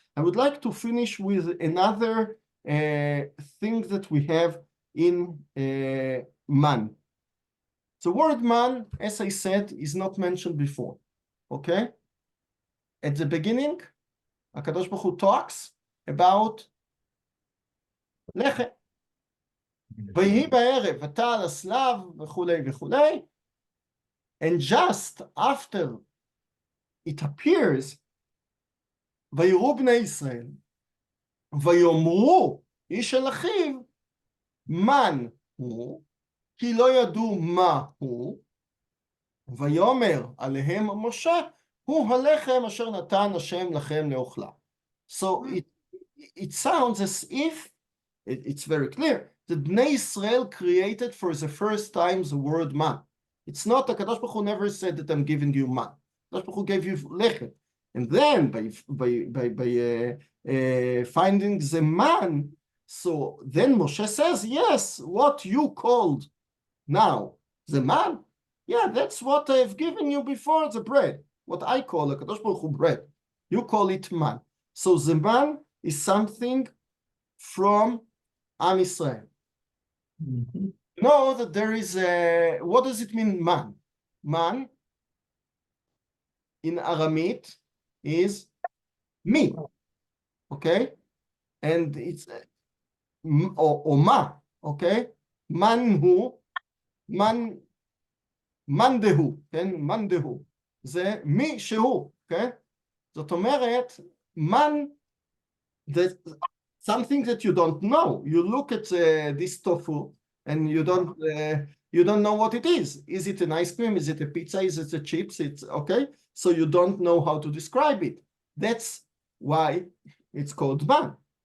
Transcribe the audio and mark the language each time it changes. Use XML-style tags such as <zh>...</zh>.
<en>I would like to finish with another thing that we have in man. The word man, as I said, is not mentioned before. Okay? At the beginning, HaKadosh Baruch Hu talks about lechem.</en> <he>ויהי בערב, ותעל הסלב, וכולי וכולי.</he> <en>And just after it appears,</en> <he>ויראו בני ישראל, ויאמרו איש אל אחיו, מן הוא, כי לא ידעו מה הוא, ויאמר עליהם משה, הוא הלחם אשר נתן השם לכם לאוכלה.</he> <en>So it sounds as if, it's very clear, that Bnei Israel created for the first time the word man. It's not, the HaKadosh Baruch Hu never said that I'm giving you man. HaKadosh Baruch Hu gave you lechem. And then by finding the man, so then Moshe says, yes, what you called now the man, yeah, that's what I've given you before, the bread. What I call the HaKadosh Baruch Hu bread. You call it man. So the man is something from Am Yisrael. Know that there is a, what does it mean, man? Man in Aramaic is me, okay? And it's or ma, okay?</en> <arc>Man hu, man dehu, כן? man dehu.</arc> <he>זה מי שהוא, okay? זאת אומרת,</he> <en>man, that something that you don't know. You look at this tofu and you don't know what it is. Is it an ice cream? Is it a pizza? Is it a chips? It's okay. So you don't know how to describe it. That's why it's called man.</en>